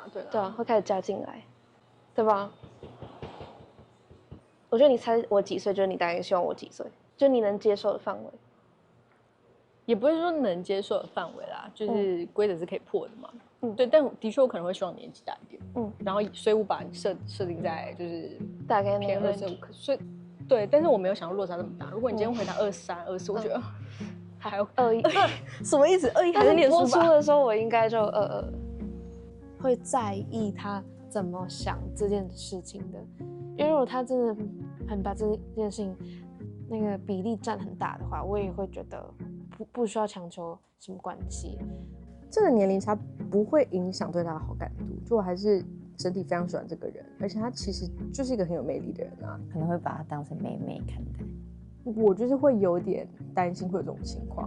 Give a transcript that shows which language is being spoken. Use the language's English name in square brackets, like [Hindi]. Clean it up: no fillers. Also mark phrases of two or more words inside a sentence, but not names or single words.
[Chinese] 對啊，會開始加進來，對吧？我覺得你猜我幾歲，就是你大概希望我幾歲，就你能接受的範圍。也不會說能接受的範圍啦，就是規則是可以破的嘛。對，但的確我可能會希望年紀大一點。然後所以我把你設定在就是大概偏25，所以對，但是我没有想到落差這麼大。如果你今天回答23、24，我覺得還有21，什麼意思？21還在念書吧？播出的時候我應該就22，會在意他怎麼想這件事情的，因為如果他真的很把這件事情那個比例占很大的話，我也會覺得。不需要強求什麼關係，這個年齡差不會影響對他的好感度，就我還是整體非常喜歡這個人，而且他其實就是一個很有魅力的人啊，可能會把他當成妹妹看待。我就是會有點擔心會有這種情況。